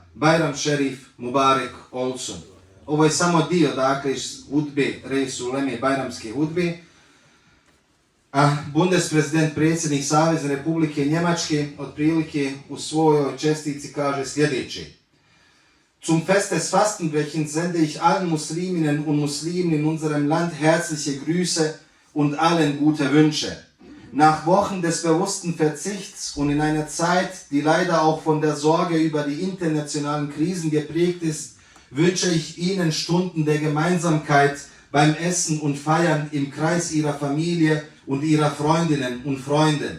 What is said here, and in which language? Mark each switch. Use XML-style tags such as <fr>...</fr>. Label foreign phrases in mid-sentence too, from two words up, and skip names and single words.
<tr>Bajram Šerif, Mubarek, Olsun.</tr> <bs>Ovo je samo dio, dakle, iz hudbe, Rejsu Uleme, Bajramske hudbe. A Bundespräsident predsjednik Savezne Republike Njemačke otprilike u svojoj čestici kaže sljedeće.</bs> <de>Zum Fest des Fastenbrechens sende ich allen Musliminnen und Muslimen in unserem Land herzliche Grüße und allen gute Wünsche. Nach Wochen des bewussten Verzichts und in einer Zeit, die leider auch von der Sorge über die internationalen Krisen geprägt ist, wünsche ich Ihnen Stunden der Gemeinsamkeit beim Essen und Feiern im Kreis Ihrer Familie und Ihrer Freundinnen und Freunde.</de>